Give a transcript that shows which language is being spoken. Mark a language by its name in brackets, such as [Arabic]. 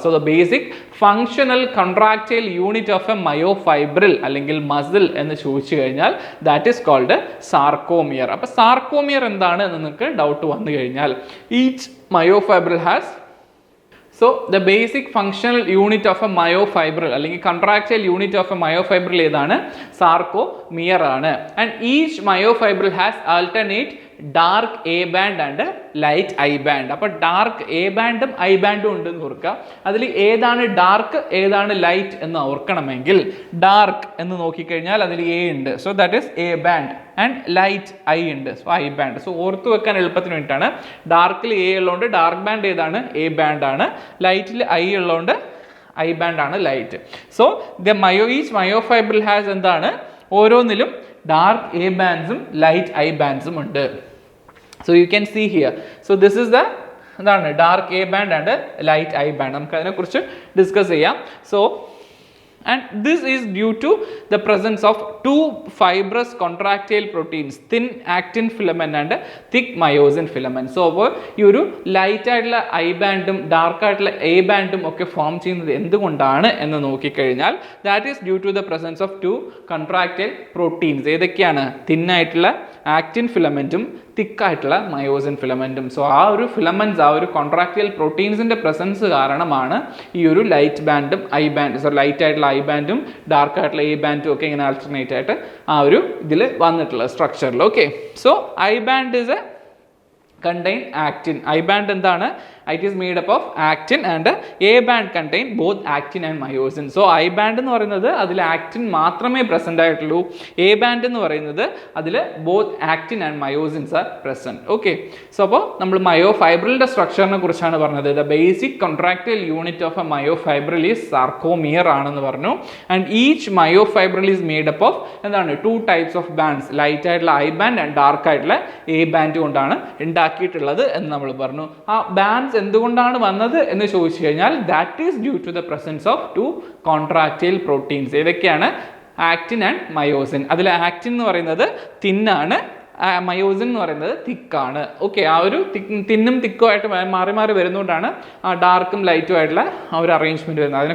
[English] so the basic functional contractile unit of a myofibril [Malayalam] അല്ലെങ്കിൽ muscle എന്ന് ചോദിച്ചു കഴിഞ്ഞാൽ [English] That is called sarcomere. [Malayalam] അപ്പോൾ സാർക്കോമിയർ എന്താണ് എന്ന് നിങ്ങൾക്ക് ഡൗട്ട് വന്നു കഴിഞ്ഞാൽ, [English] each myofibril has So the basic functional unit of a myofibril [Malayalam] അല്ലെങ്കിൽ [English] contractile unit of a myofibril [Malayalam] ഏതാണ്? Sarcomere ആണ്. [English] And each myofibril has alternate dark A band and light I band. [Malayalam] അപ്പോൾ ഡാർക്ക് എ ബാൻഡും ഐ ബാൻഡും ഉണ്ടെന്ന് ഓർക്കുക. അതിൽ ഏതാണ് dark ഏതാണ് light എന്ന് ഓർക്കണമെങ്കിൽ ഡാർക്ക് എന്ന് നോക്കിക്കഴിഞ്ഞാൽ അതിൽ എ ഉണ്ട്, [English] so that is A band, [Malayalam] and light I ഉണ്ട്, സോ ഐ ബാൻഡ്. സോ ഓർത്തു വെക്കാൻ എളുപ്പത്തിന് വേണ്ടിയിട്ടാണ്. ഡാർക്കിൽ എ ഉള്ളതുകൊണ്ട് ഡാർക്ക് ബാൻഡ് ഏതാണ്? എ ബാൻഡ് ആണ്. ലൈറ്റിൽ ഐ ഉള്ളതുകൊണ്ട് ഐ ബാൻഡ് ആണ് ലൈറ്റ്. [English] so each myofibril has [Malayalam] എന്താണ്? ഓരോന്നിലും ഡാർക്ക് എ ബാൻഡ്സും ലൈറ്റ് ഐ ബാൻഡ്സും ഉണ്ട്. [English] So you can see here. So this is the [Malayalam] എന്താണ്? [English] Dark A band and light I band. [Malayalam] നമുക്ക് അതിനെക്കുറിച്ച് ഡിസ്കസ് ചെയ്യാം. [English] So and this is due to the presence of two fibrous contractile proteins, thin actin filament and thick myosin filament. [Malayalam] So അപ്പോൾ ഈ ഒരു light ആയിട്ടുള്ള I ബാൻഡും dark ആയിട്ടുള്ള A ബാൻഡും ഒക്കെ form ചെയ്യുന്നത് എന്തുകൊണ്ടാണ് എന്ന് നോക്കിക്കഴിഞ്ഞാൽ [English] That is due to the presence of two contractile proteins. [Malayalam] ഏതൊക്കെയാണ്? തിൻ ആയിട്ടുള്ള ആക്റ്റിൻ ഫിലമെൻറ്റും തിക്കായിട്ടുള്ള മയോസിൻ ഫിലമെൻറ്റും. സോ ആ ഒരു ഫിലമെൻറ്റ്സ്, ആ ഒരു കോൺട്രാക്റ്റൈൽ പ്രോട്ടീൻസിൻ്റെ പ്രസൻസ് കാരണമാണ് ഈ ഒരു light ബാൻഡും I band, so light ആയിട്ടുള്ള ഐ ബാൻഡും ഡാർക്ക് ആയിട്ടുള്ള എ ബാൻഡും ഒക്കെ ഇങ്ങനെ ആൾട്ടർനേറ്റ് ആയിട്ട് ആ ഒരു ഇതിൽ വന്നിട്ടുള്ള സ്ട്രക്ചറിൽ. [English] Okay, so I band is a contain actin. [Malayalam] I band എന്താണ്? [English] It is made up of actin and A band contain both actin and myosin. [Malayalam] So I band എന്ന് പറയുന്നത് അതിൽ ആക്ടിൻ മാത്രമേ പ്രസന്റ് ആയിട്ടുള്ളൂ. [English] A band [Malayalam] എന്ന് പറയുന്നത് അതിൽ [English] both actin and myosins are present. [Malayalam] Okay, so അപ്പോൾ നമ്മൾ മയോഫൈബ്രിലിന്റെ സ്ട്രക്ചറിനെ കുറിച്ചാണ് പറഞ്ഞത്. [English] The basic contractile unit of a myofibril is sarcomere [Malayalam] ആണെന്ന് പറഞ്ഞു. [English] And each myofibril is made up of എന്താണ്? Two types of bands, light ആയിട്ടുള്ള I band and dark ആയിട്ടുള്ള A band [Malayalam] കൊണ്ടാണ് ഉണ്ടാക്കിയിട്ടുള്ളത് എന്ന് നമ്മൾ പറഞ്ഞു. ആ ബാൻഡ്സ് എന്തുകൊണ്ടാണ് വന്നത് എന്ന് ചോദിച്ചു കഴിഞ്ഞാൽ [English] That is due to the presence of two contractile proteins. [Malayalam] ഏതൊക്കെയാണ്? Actin and myosin. അതിൽ ആക്റ്റിൻ എന്ന് പറയുന്നത് തിന്നാണ്, മയോസിൻ എന്ന് പറയുന്നത് തിക്കാണ്. ഓക്കെ, ആ ഒരു തിന്നും തിക്കും ആയിട്ട് മാറി മാറി വരുന്നതുകൊണ്ടാണ് ആ ഡാർക്കും ലൈറ്റും ആയിട്ടുള്ള ആ ഒരു അറേഞ്ച്മെന്റ് വരുന്നത്.